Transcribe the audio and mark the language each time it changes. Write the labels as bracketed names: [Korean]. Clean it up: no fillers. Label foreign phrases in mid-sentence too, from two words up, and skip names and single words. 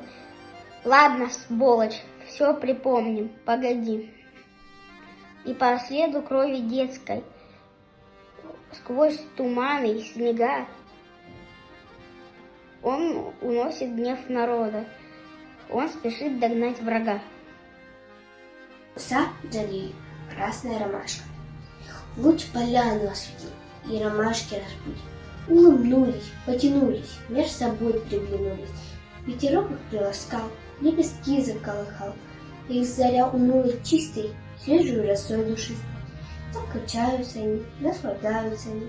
[Russian] Ладно, сволочь, все припомним, погоди. И по следу крови детской, сквозь туманы и снега, он уносит гнев народа, он спешит догнать врага. Муса Җәлил, красная ромашка. Луч поляну осветил и ромашки разбудил. Улыбнулись, потянулись, меж собой приглянулись. Ветерок их приласкал, лепестки заколыхал. Их заря унылых чистой, свежую росой души. Так качаются они, наслаждаются они.